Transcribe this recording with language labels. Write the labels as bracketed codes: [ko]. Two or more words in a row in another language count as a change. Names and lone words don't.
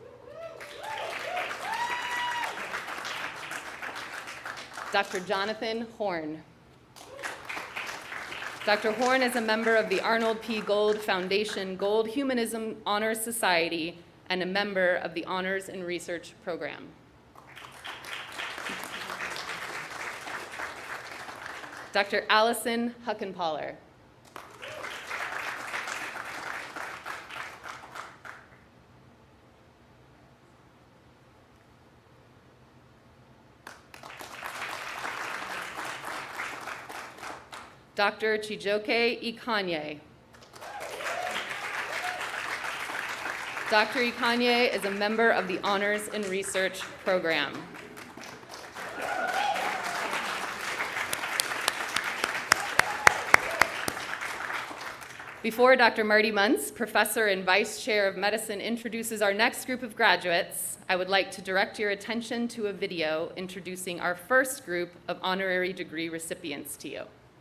[en] Dr. Jonathan Horn. Dr. Horn is a member of the Arnold P. Gold Foundation Gold Humanism Honors Society and a member of the Honors in Research Program. Dr. Allison Huckenpaller. Dr. Chijoke Ikanye. Dr. Ikanye is a member of the Honors in Research Program. Before Dr. Marty Muntz, Professor and Vice Chair of Medicine, introduces our next group of graduates, I would like to direct your attention to a video introducing our first group of honorary degree recipients to you.